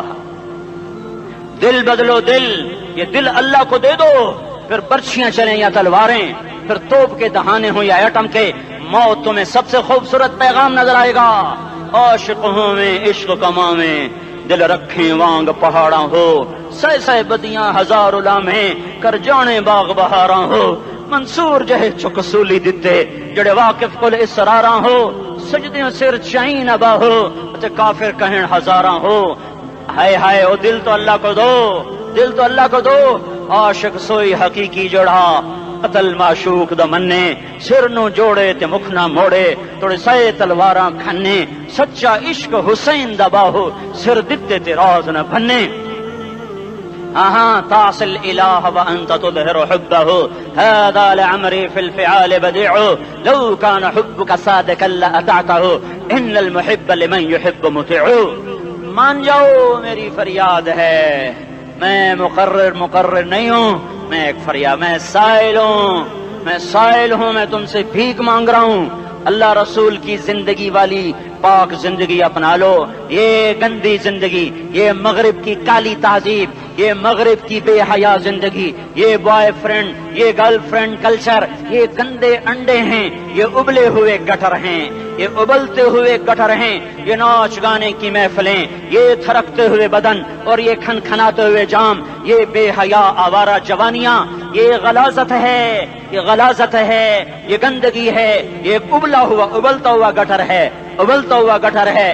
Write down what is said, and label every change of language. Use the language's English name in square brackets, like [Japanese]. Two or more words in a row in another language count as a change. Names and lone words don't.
[Urdu] دل بدلو، دل، یہ دل اللہ کو دے دو، پھر برچھیاں چلیں یا تلواریں، پھر توپ کے دہانے ہوں یا ایٹم کے، موت تمہیں سب سے خوبصورت پیغام نظر آئے گا۔ [Punjabi] عاشق ہوں میں عشق کما میں، دل رکھیں وانگ پہاڑاں ہو، سہ بدیاں ہزار لامیں، کر جانے باغ بہاراں ہو، منصور جہے چکسولی دتے، جڑے واقف کل اسراراں ہو، سجدیوں سر چائیں نبا ہو، کافر کہیں ہزاراں ہو۔ [Urdu] ہائے ہائے او دل تو اللہ کو دو، دل تو اللہ کو دو. [Punjabi] عاشق سوئی حقیقی جڑا قتل معشوق دا مننے, سر نو جوڑے تے مکھ نہ موڑے, توڑے سائے تلواراں کھنے, سچا عشق حسین دا باہو, سر دتے تے راز نہ بھنے. [Arabic] تعصي الإله وأنت تظهر حبه, هذا لعمري في الفعال بديع, لو كان حبك صادقا لأطعته, إن المحب لمن يحب مطيع. [Urdu] مان جاؤ میری فریاد ہے, میں مقرر نہیں ہوں, میں ایک فریاد, میں سائل ہوں, میں تم سے بھیک مانگ رہا ہوں. اللہ رسول کی زندگی والی پاک زندگی اپنا لو. یہ گندی زندگی, یہ مغرب کی کالی تہذیب, یہ مغرب کی بے حیا زندگی, یہ [English] boyfriend, [Urdu] یہ [English] girlfriend culture, [Urdu] یہ گندے انڈے ہیں, یہ ابلے ہوئے گٹر ہیں, یہ ابلتے ہوئے گٹر ہیں, یہ ناچ گانے کی محفلیں, یہ تھرکتے ہوئے بدن اور یہ کھنکھناتے ہوئے جام, یہ بے حیا آوارہ جوانیاں, یہ غلاظت ہے, یہ غلاظت ہے, یہ گندگی ہے, یہ ابلتا ہوا گٹر ہے, ابلتا ہوا گٹر ہے.